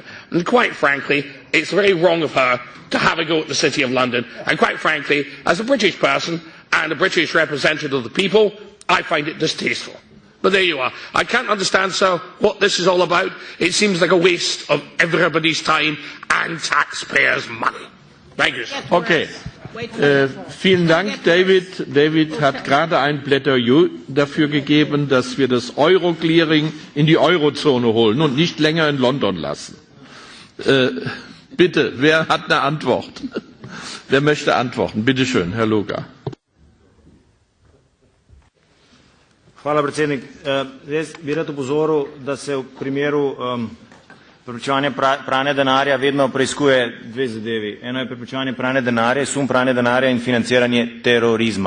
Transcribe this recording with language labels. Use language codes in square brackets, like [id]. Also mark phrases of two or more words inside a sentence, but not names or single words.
[en] And quite frankly, it's very wrong of her to have a go at the City of London. And quite frankly, as a British person and a British representative of the people, I find it distasteful. But there you are. I can't understand, sir, what this is all about. It seems like a waste of everybody's time and taxpayers' money. Thank you, sir. [de] Okay. Vielen Dank, David. David hat gerade ein Plädoyer dafür gegeben, dass wir das Euro-Clearing in die Eurozone holen und nicht länger in London lassen. Bitte, wer hat eine Antwort? Wer möchte antworten? Bitte schön, Herr Logar. [sl] Hvala, predsednik. Jaz bi rad opozoril, da se v primeru preprečevanja pranja denarja vedno preiskuje 2 zadevi. Eno je preprečevanje pranja denarja, sum pranja denarja in financiranje terorizma.